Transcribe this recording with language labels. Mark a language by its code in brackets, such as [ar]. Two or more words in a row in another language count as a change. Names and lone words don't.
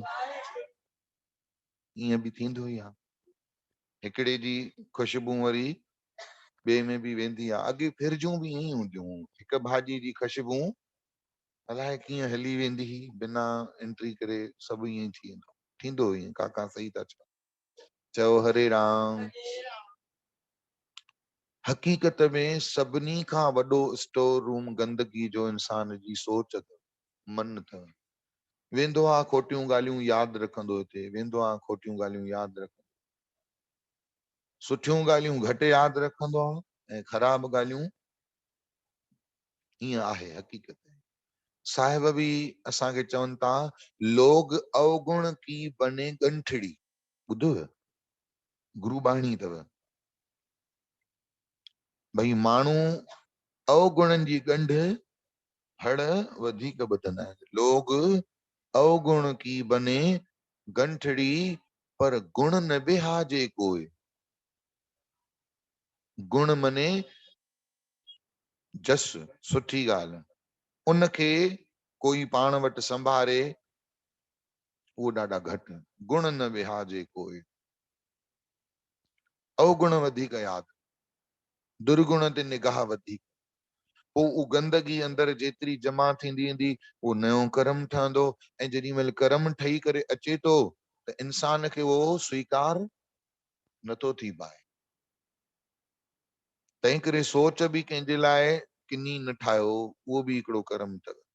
[sd] ईअं बि थींदो ई आहे, हिकिड़े जी ख़ुशबू वरी ॿिए में बि वेंदी आहे। अॻे फिरजूं बि ईअं ई हूंदियूं, हिकु भाॼी जी ख़ुशबू अलाए कीअं हली वेंदी हुई, बिना एंट्री करे सभु ईअं ई थी वेंदो। थींदो ईअं, काका सही था चओ। चओ हरे राम। हकीकत में सभिनी खां वॾो स्टोर रूम गंदगी जो इंसान जी सोच अथव, मन अथव। वेंदो आहे खोटियूं ॻाल्हियूं यादि रखंदो, हिते वेंदो आहे खोटियूं ॻाल्हियूं यादि रखंदो, सुठियूं ॻाल्हियूं घटि यादि रखंदो आहे ऐं ख़राब ॻाल्हियूं। ईअं आहे हकीकत। साहिब बि असांखे चवनि था, [pa] लोग अवगुण की बने गंठड़ी। [sd] ॿुधव, गुरु बाणी अथव भई, माण्हू अवगुणनि जी ॻंढ हड़ वधीक ॿधंदा आहिनि। [pa] लोग अवगुण की बने गंठड़ी, पर गुण न बिहाजे कोई। [sd] गुण मने जस, सुठी ॻाल्हि, उनखे कोई पाण वटि संभारे, उहो ॾाढा घटि। गुण न विहाजे कोई, अवगुण वधीक यादि, दुर्गुण ते निगाह वधीक। पोइ उहा गंदगी अंदरि जेतिरी जमा थींदी वेंदी, उहो नयो कर्म ठहंदो। ऐं जेॾी महिल कर्म ठही करे अचे थो त इंसान खे उहो स्वीकार नथो थी पाए। तंहिं करे सोच बि कंहिंजे लाइ किनी न ठाहियो, उहो बि हिकिड़ो कर्म अथव।